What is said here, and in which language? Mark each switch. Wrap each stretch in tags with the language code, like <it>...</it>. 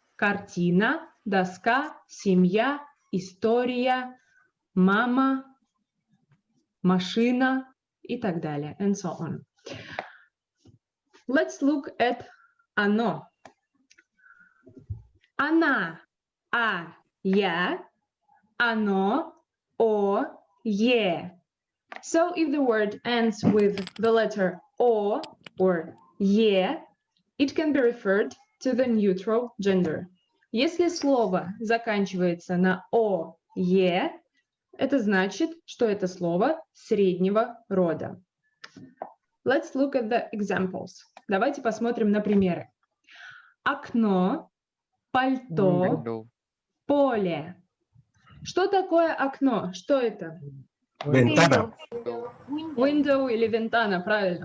<ru>Картина, доска, семья, история, мама, машина и так далее.</ru> <en>And so on. Let's look at оно.</en> <ru>Она, я, оно, е.</ru> <en>So if the word ends with the letter o or е, it can be referred to the neutral gender.</en> <ru>Если слово заканчивается на е, это значит, что это слово среднего рода.</ru> <en>Let's look at the examples.</en> <ru>Давайте посмотрим на примеры. Окно, пальто, поле. Что такое окно? Что это?</ru> <es>Вентана.</es> <ru>Window или вентана, правильно.</ru>